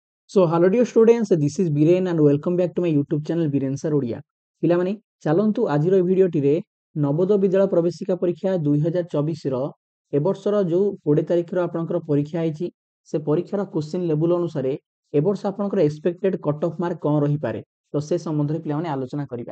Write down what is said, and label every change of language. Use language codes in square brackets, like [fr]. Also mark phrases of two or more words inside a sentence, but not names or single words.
[en] So hello dear students, this is Biren and welcome back to my YouTube channel Biren Sir Odia. [or] ପିଲାମାନେ ଚାଲନ୍ତୁ ଆଜିର ଏହି ଭିଡ଼ିଓଟିରେ ନବୋଦୟ ବିଦ୍ୟାଳୟ ପ୍ରବେଶିକା ପରୀକ୍ଷା 2024 ର ଏ ବର୍ଷର ଯୋଉ 20 ତାରିଖର ଆପଣଙ୍କର ପରୀକ୍ଷା ହେଇଛି ସେ ପରୀକ୍ଷାର [en] question level [or] ଅନୁସାରେ ଏ ବର୍ଷ ଆପଣଙ୍କର [en] expected cut off mark [or] କ'ଣ ରହିପାରେ ତ ସେ ସମ୍ବନ୍ଧରେ ପିଲାମାନେ ଆଲୋଚନା କରିବା।